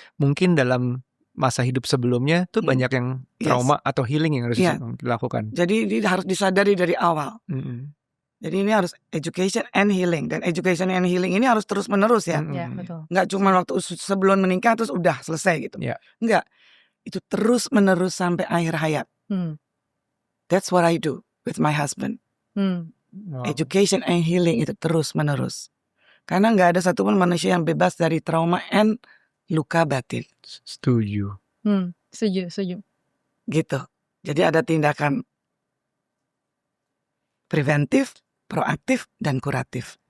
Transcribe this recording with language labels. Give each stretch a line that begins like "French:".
Indonesian: Mungkin dalam masa hidup sebelumnya tuh banyak yang trauma atau healing yang harus dilakukan. Jadi ini harus disadari dari awal. Jadi ini harus
English: education and healing.
Indonesian: Dan education and healing ini harus terus menerus ya. Betul. Nggak cuma waktu sebelum menikah terus udah selesai gitu. Enggak. Itu terus menerus sampai akhir hayat.
English: That's what I do with my husband.
Indonesian: Wow.
English: Education and healing
Indonesian: itu terus menerus. Karena nggak ada satupun manusia yang bebas dari trauma and luka batin. Setuju. Setuju. Gitu. Jadi ada tindakan preventif, proaktif, dan kuratif.